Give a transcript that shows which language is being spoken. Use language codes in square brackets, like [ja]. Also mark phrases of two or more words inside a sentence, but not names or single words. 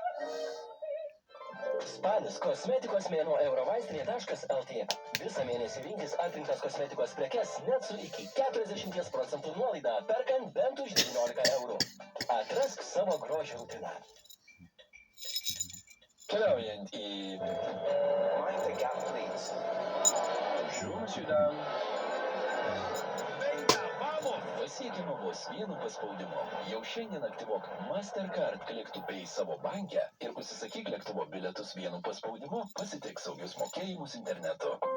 [lt] Spalis kosmetikos mėnuo eurovaistinė.lt. Visą mėnesį rinktis atrinktas kosmetikos prekes net su iki 40% nuolaida, perkant bent už 19 eurų. Atrask savo grožio rutiną. Keliaujant į... [en] Mind the gap, please. [lt] Šumas judam. Pasiekiama vos vienu paspaudimu. Jau šiandien aktyvuok Mastercard Click to Pay savo banke ir užsisakyk lėktuvo bilietus vienu paspaudimu, pasitik saugius mokėjimus internetu.